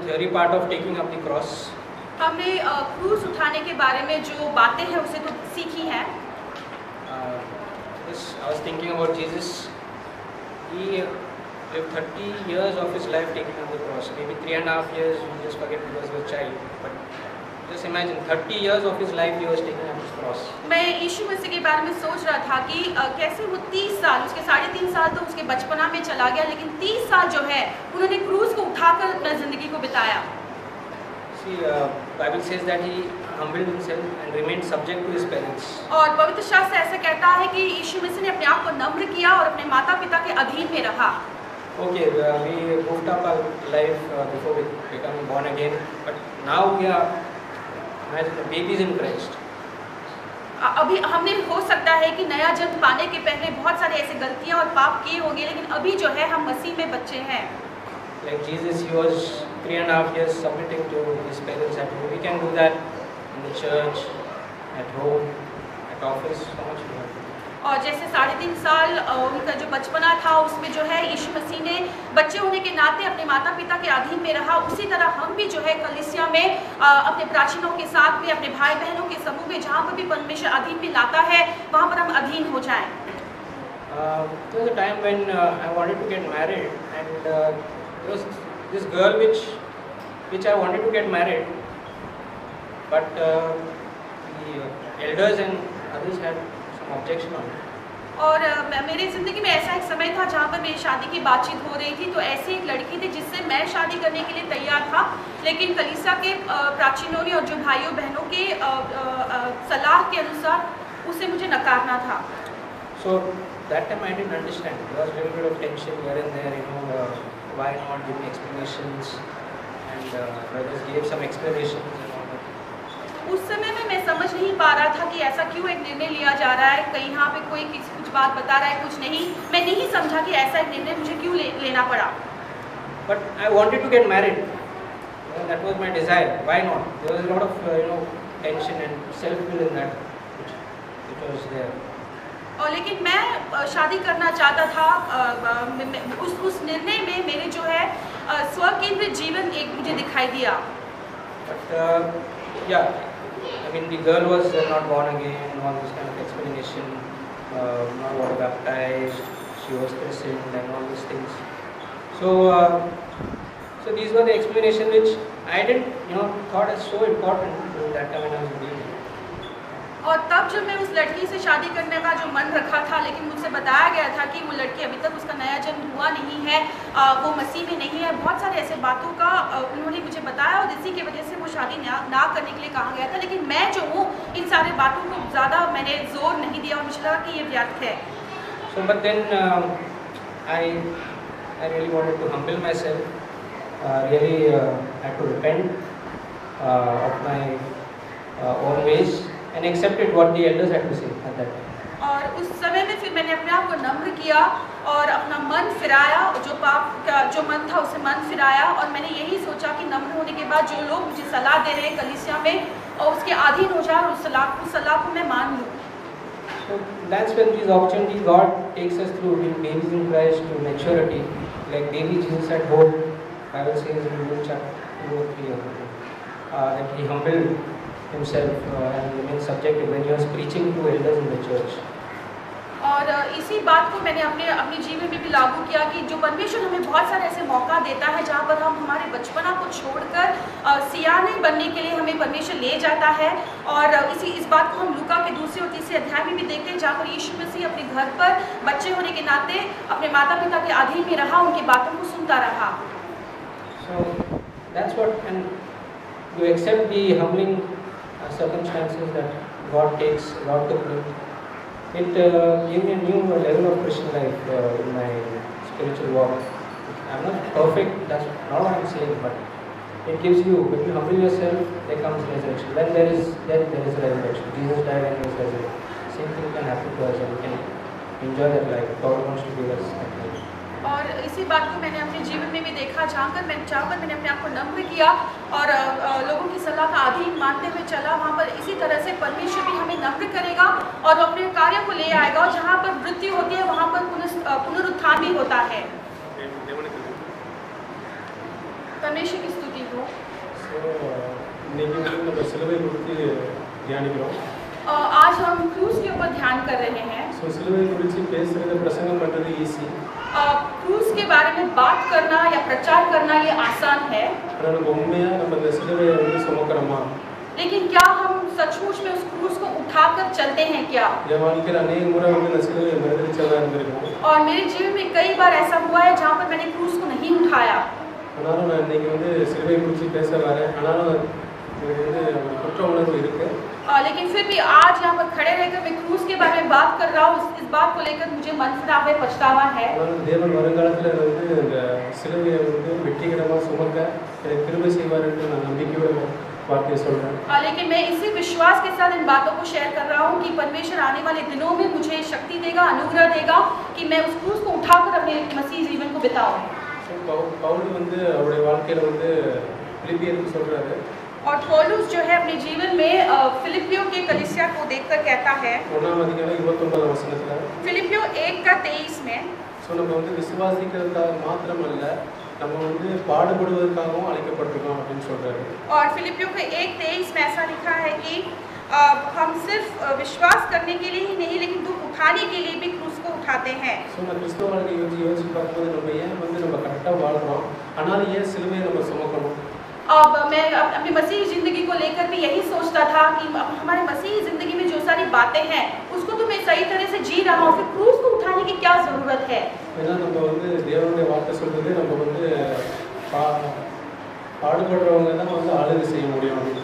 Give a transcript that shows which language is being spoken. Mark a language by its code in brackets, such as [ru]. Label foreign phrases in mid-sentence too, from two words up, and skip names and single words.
[en] part of taking up the cross. [hi] हमने क्रूस उठाने के बारे में जो बातें हैं उसे तो सीखी हैं। [en] I was thinking about Jesus. He lived 30 years of his life taking up the cross. Maybe 3.5 years you just forget because he was a child. But just imagine 30 years of his life he was taking up his cross. [hi] मैं यीशु मसीह के बारे में सोच रहा था कि कैसे वो 30 साल, उसके 3.5 साल तो उसके बचपना में चला गया, लेकिन 30 साल जो है उन्होंने क्रूस को उठाकर अपना जिंदगी को बिताया। [en] See, Bible says that he humbled himself and remained subject to his parents. [hi] और पवित्र शास्त्र ऐसा कहता है कि यीशु मसीह ने अपने आप को नम्र किया और अपने माता पिता के अधीन में रहा। [en] Okay, we moved up our life before we become born again, but now we are imagine babies in Christ. [hi] अभी हमने हो सकता है कि नया जन्म पाने के पहले बहुत सारे ऐसे गलतियां और पाप किए होंगे, लेकिन अभी जो है हम मसीह में बच्चे हैं। [en] Like Jesus, he was 3.5 years submitting to his parents at home. We can do that in the church, at home, at office. So much more. [hi] और जैसे 3.5 साल उनका जो बचपना था उसमें जो है यीशु मसीह ने बच्चे होने के नाते अपने माता पिता के अधीन में रहा। उसी तरह हम भी जो है कलीसिया में अपने प्राचीनों के साथ में, अपने भाई बहनों के समूह में, जहाँ पर भी परमेश्वर अधीन में लाता है वहाँ पर हम अधीन हो जाएं। [en] There was a time when I wanted to get married, and there was this girl which I wanted to get married, but the elders and others had some objection on it. [hi] और मेरी ज़िंदगी में ऐसा एक समय था जहाँ पर मेरी शादी की बातचीत हो रही थी, तो ऐसी एक लड़की थी जिससे मैं शादी करने के लिए तैयार था, लेकिन कलीसिया के प्राचीनों ने और जो भाइयों बहनों के सलाह के अनुसार उसे मुझे नकारना था। [en] So that time I didn't understand. There was a little bit of tension here and there, you know, why not giving explanations, and brothers gave some explanations and all that. [hi] उस समय में मैं समझ नहीं पा रहा था कि ऐसा क्यों एक निर्णय लिया जा रहा है, कहीं यहाँ पे कोई कुछ बात बता रहा है, कुछ नहीं। मैं नहीं समझा कि ऐसा एक निर्णय मुझे क्यों लेना पड़ा। [en] But I wanted to get married. You know, that was my desire. Why not? There was a lot of tension and self-will in that, which was there. [hi] और लेकिन मैं शादी करना चाहता था। उस निर्णय में मेरे जो है स्वकेंद्रित जीवन एक मुझे दिखाई दिया। [en] But yeah, I mean the girl was not born again, all this kind of explanation, not water baptized, she was christened and all these things. So these were the explanations which I didn't thought as so important that time when I was a baby. [hi] और तब जब मैं उस लड़की से शादी करने का जो मन रखा था, लेकिन मुझसे बताया गया था कि वो लड़की अभी तक उसका नया जन्म हुआ नहीं है, वो मसीह में नहीं है, बहुत सारे ऐसे बातों का उन्होंने मुझे बताया और इसी की वजह से वो शादी ना करने के लिए कहा गया था। लेकिन मैं जो हूँ इन सारे बातों को ज़्यादा मैंने जोर नहीं दिया और मुझे लगा कि ये व्यर्थ है। [en] So but then I really wanted to humble myself, really had to repent of my own ways and accepted what the elders had to say at that time. [hi] और उस समय में फिर मैंने अपने आप को नम्र किया और अपना मन फिराया, जो पाप का जो मन था उसे मन फिराया, और मैंने यही सोचा कि नम्र होने के बाद जो लोग मुझे सलाह दे रहे हैं कलीसिया में, और उसके अधीन हो जाए और उस सलाह को मैं मान लूँ। [en] So that's when these opportunities God takes us through, being babies in Christ to maturity, like baby Jesus at home. Bible says in Luke chapter 2 or 3 that he humbled himself and remained subjective when he was preaching to elders in the church. [hi] और इसी बात को मैंने अपने जीवन में भी लागू किया कि जो परमेश्वर हमें बहुत सारे ऐसे मौका देता है जहाँ पर हम हमारे बचपना को छोड़कर सियाने बनने के लिए हमें परमेश्वर ले जाता है। और इस बात को हम लूका के 2 और 3 अध्याय में भी देखते हैं, जहाँ पर यीशु मसीह अपने घर पर बच्चे होने के नाते अपने माता पिता के अधीन में रहा, उनकी बातों को सुनता रहा। [en] So that's what, and you accept the humbling circumstances that God took me. It gave me a new level of Christian life in my spiritual walk. I'm not perfect, that's not what I'm saying, but it gives you, when you humble yourself, there comes resurrection. When there is death, there is resurrection. Jesus died and he was resurrected. Same thing can happen to us and we can enjoy that life. God wants to give us that life. [hi] और इसी बात को मैंने अपने जीवन में भी देखा, जहाँ पर मैंने अपने आप को नम्र किया और लोगों की सलाह का अधीन मानते हुए चला, वहाँ पर इसी तरह से परमेश्वर भी हमें नम्र करेगा और अपने कार्यों को ले आएगा, और जहाँ पर मृत्यु होती है वहाँ पर पुनरुत्थान भी होता है। परमेश्वर की स्तुति। हूँ। [ta] இன்னைக்கு வந்து நம்ம சிலுவை குறித்து தியானிக்கிறோம். [hi] आज हम क्रूस के ऊपर ध्यान कर रहे हैं। [ta] ஸோ சிலுவை குறித்து பேசுறது பிரசங்கம் பண்ணுறது ஈஸி. [hi] क्रूस के बारे में बात करना या प्रचार करना ये आसान है। [ta] ஆனால் நம்ம உண்மையாக நம்ம இந்த சிலுவையை வந்து சுமக்கிறோமா? [hi] लेकिन क्या हम सचमुच में उस क्रूस को उठाकर चलते हैं क्या? [ta] என் வாழ்க்கையில் अनेक முறை வந்து இந்த சிலுவையை மறுதளிச்சதாக இருந்திருக்கும். [hi] और मेरे जीवन में कई बार ऐसा हुआ है जहाँ पर मैंने क्रूस को नहीं उठाया। [ta] ஆனாலும் நான் இன்னைக்கு வந்து சிலுவை குறித்து பேச வரேன். ஆனாலும் எனக்கு வந்து ஒரு குற்ற உணர்வு இருக்கு. [hi] लेकिन फिर भी आज यहाँ पर खड़े रहकर मैं क्रूस के बारे में बात कर रहा हूँ। इस बात को लेकर मुझे मनफिराव है, पछतावा है। [ta] தேவன் வருங்காலத்தில் வந்து இந்த சிலுவையை வந்து வெற்றிகரமாக சுமக்க எனக்கு கிருபை செய்வார் என்று நான் நம்பிக்கையோட [hi] वाक्य सुन रहे हैं। लेकिन मैं इसी विश्वास के साथ इन बातों को शेयर कर रहा हूँ कि परमेश्वर आने वाले दिनों में मुझे शक्ति देगा, अनुग्रह देगा कि मैं उस क्रूस को उठाकर अपने मसीह जीवन को बिताऊं। [ta] पौल வந்து அவருடைய வாழ்க்கையில வந்து பிலிப்பியருக்கு சொல்றாரு। [hi] और पौलुस जो है अपने जीवन में फिलिपियों के कलीसिया को देखकर कहता है, फिलिपियों 1:23 में, [ta] सो நம்ம வந்து விசுவாசிக்கிறதுக்காக மாத்திரமல்ல நம்ம வந்து பாடுபடுவதற்காகவும் அழைக்கப்பட்டிருக்கோம் அப்படினு சொல்றாரு। [hi] और फिलिपियों के 1:23 में ऐसा लिखा है कि हम सिर्फ विश्वास करने के लिए ही नहीं लेकिन दुख उठाने के लिए भी क्रूस को उठाते हैं। [ta] सो நம்ம கிறிஸ்தவ வாழ்க்கையை யோசிச்சு பார்க்கும்போது நம்ம ஏன் வந்து நம்ம கரெக்டா வாழ்றோம், ஆனால் ஏன் சிலுவையை நம்ம சுமக்கணும்? [hi] अब मैं अपनी मसीही ज़िंदगी को लेकर भी यही सोचता था कि हमारे मसीही ज़िंदगी में जो सारी बातें हैं उसको तो मैं सही तरह से जी रहा हूँ, फिर क्रूस को उठाने की क्या ज़रूरत है? [ta] ஏன்னா நம்ம வந்து தேவனுடைய வார்த்தை சொல்றது நம்ம வந்து பாடுபடுறவங்க தான் வந்து ஆளுகை செய்ய முடியும் அப்படின்னு।